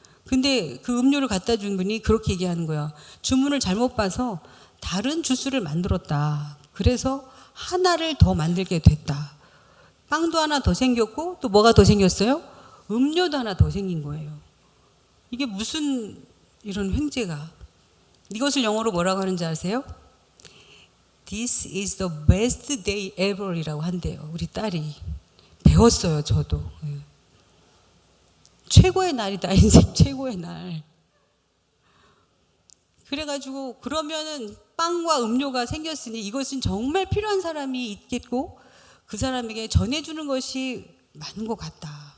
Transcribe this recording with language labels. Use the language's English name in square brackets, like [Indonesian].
[Korean] 근데 그 음료를 갖다 준 분이 그렇게 얘기하는 거야. 주문을 잘못 봐서 다른 주스를 만들었다. 그래서 하나를 더 만들게 됐다. 빵도 하나 더 생겼고 또 뭐가 더 생겼어요? 음료도 하나 더 생긴 거예요. 이게 무슨 이런 횡재가. 이것을 영어로 뭐라고 하는지 아세요? [English] This is the best day ever [Korean] 이라고 한대요. 우리 딸이. 배웠어요, 저도. 최고의 날이다, 인생 최고의 날. 그래가지고 그러면은 빵과 음료가 생겼으니 이것은 정말 필요한 사람이 있겠고 그 사람에게 전해주는 것이 맞는 것 같다.